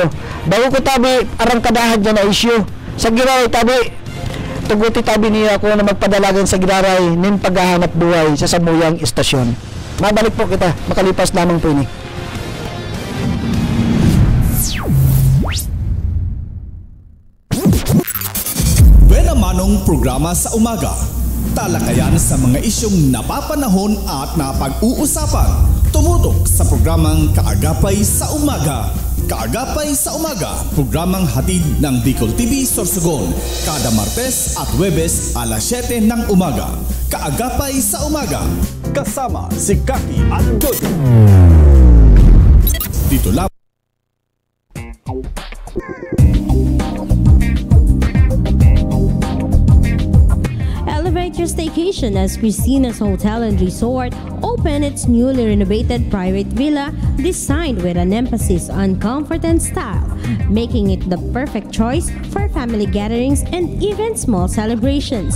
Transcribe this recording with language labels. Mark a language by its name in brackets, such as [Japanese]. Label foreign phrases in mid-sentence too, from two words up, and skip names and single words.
[Bikol] Bago ko tabi arangkadahan dyan na issue. Sa giraray tabi tuguti tabi niya ako na magpadalagan sa giraray nin paghahanap buhay sa Samuyang Istasyon. Mabalik po kita, makalipas lamang po ini. [Filipino] Buena manong programa sa umaga. Talakayan sa mga isyong napapanahon at napag-uusapan. Tumutok sa programang Kaagapay sa Umaga. Kaagapay sa Umaga, programang hatid ng Bicol TV Sorsogon, kada Martes at Huwebes alas 7 ng umaga. Kaagapay sa Umaga, kasama si Kaki at Jojo. Dito lang. [English] Elevate your staycation as Christina's Hotel and Resort opened its newly renovated private villa designed with an emphasis on comfort and style, making it the perfect choice for family gatherings and even small celebrations.